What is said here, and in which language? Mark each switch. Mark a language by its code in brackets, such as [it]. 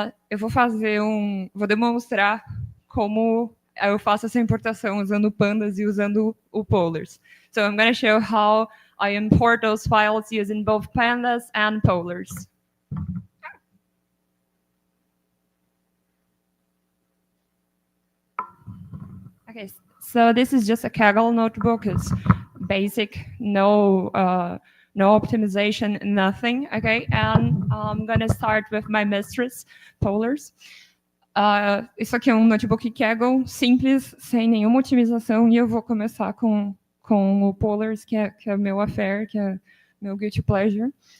[pt] Eu vou demonstrar como eu faço essa importação usando pandas e usando o polars. [en] So I'm going to show how I import those files using both pandas and polars. Okay. So this is just a Kaggle notebook. It's basic, no optimization, nothing. Okay, and I'm gonna start with my mistress, polars. [pt] Isso aqui é um notebook Kaggle simples, sem nenhuma otimização, e eu vou começar com o polars, que é meu affair, que é meu [en] guilty pleasure.